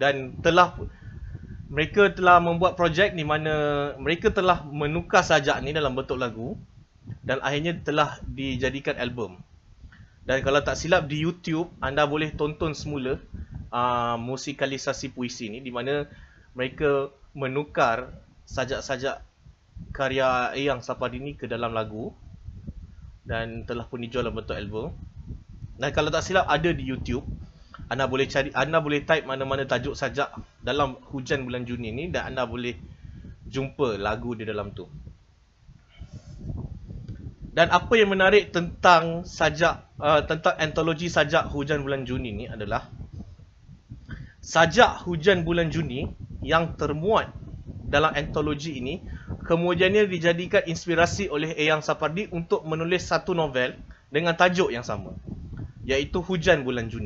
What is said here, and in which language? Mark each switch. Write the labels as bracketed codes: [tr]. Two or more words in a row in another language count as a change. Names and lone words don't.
[ms] Dan mereka telah membuat projek di mana mereka telah menukar sajak ni dalam bentuk lagu dan akhirnya telah dijadikan album. Dan kalau tak silap di YouTube, anda boleh tonton semula musikalisasi puisi ni, di mana mereka menukar sajak-sajak karya Eyang Sapardi ni ke dalam lagu dan telah pun dijual dalam bentuk album. Dan kalau tak silap ada di YouTube. Anda boleh cari, anda boleh type mana-mana tajuk sajak dalam hujan bulan Juni ni dan anda boleh jumpa lagu di dalam tu. Dan apa yang menarik tentang tentang antologi sajak hujan bulan Juni ni adalah sajak hujan bulan Juni yang termuat dalam antologi ini kemudiannya dijadikan inspirasi oleh Eyang Sapardi untuk menulis satu novel dengan tajuk yang sama, iaitu Hujan Bulan Juni.